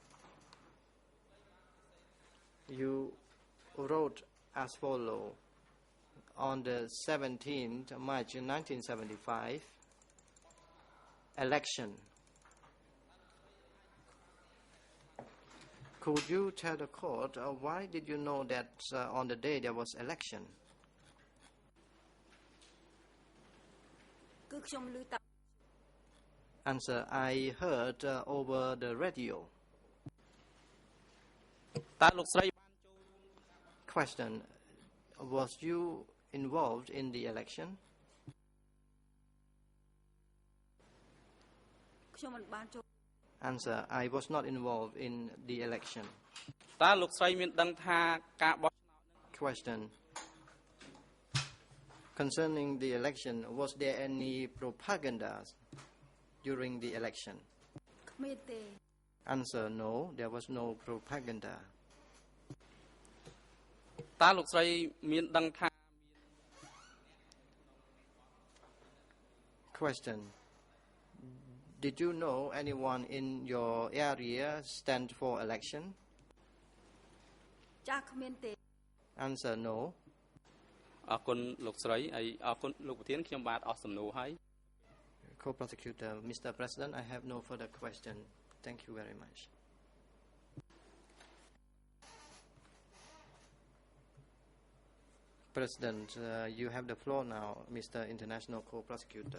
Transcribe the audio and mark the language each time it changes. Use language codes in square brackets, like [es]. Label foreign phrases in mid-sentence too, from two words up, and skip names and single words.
[en] You wrote as follows: on the 17th March 1975, election. Could you tell the court why did you know that on the day there was election? [km] គឺខ្ញុំឮតា [en] Answer. I heard over the radio. [km] តើលោកស្រីបានចូល [en] Question. Was you involved in the election? [km] ខ្ញុំមិនបានចូល [en] Answer. I was not involved in the election. [km] តើលោកស្រីមានដឹងថាការបោះឆ្នោតនឹង [en] Question. Concerning the election, was there any propaganda during the election? [km] គ្មានទេ [en] Answer. No, there was no propaganda. [km] តើលោកស្រីមានដឹងថា [en] Question. Did you know anyone in your area stand for election? [km] ចាស់គ្មានទេ [en] Answer. No. [km] អរគុណលោកស្រីហើយអរគុណលោកប្រធានខ្ញុំបាទអស់សំណួរហើយ [en] Co-prosecutor. Mr. President, I have no further question. Thank you very much. President, you have the floor now, Mr. International Co-prosecutor.